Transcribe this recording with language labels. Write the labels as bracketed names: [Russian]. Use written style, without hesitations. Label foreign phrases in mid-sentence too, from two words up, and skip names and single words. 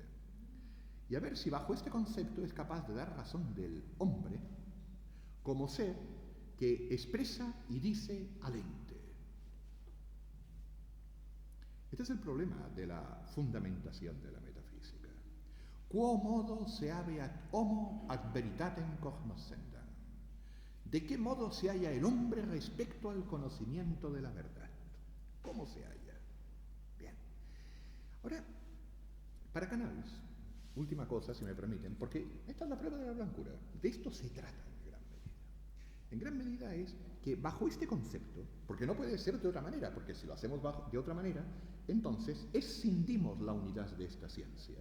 [Spanish] Y a ver si bajo este concepto es capaz de dar razón del hombre como ser que expresa y dice al ente. Este es el problema de la fundamentación de la metafísica. [Latin] Quo modo se habeat homo ad veritatem cognoscendam. [Spanish] ¿De qué modo se halla el hombre respecto al conocimiento de la verdad? ¿Cómo se halla? Bien. Ahora, para Canals, última cosa, si me permiten, porque esta es la prueba de la blancura. De esto se trata en gran medida. En gran medida es que bajo este concepto, porque no puede ser de otra manera, porque si lo hacemos de otra manera, entonces escindimos la unidad de esta ciencia.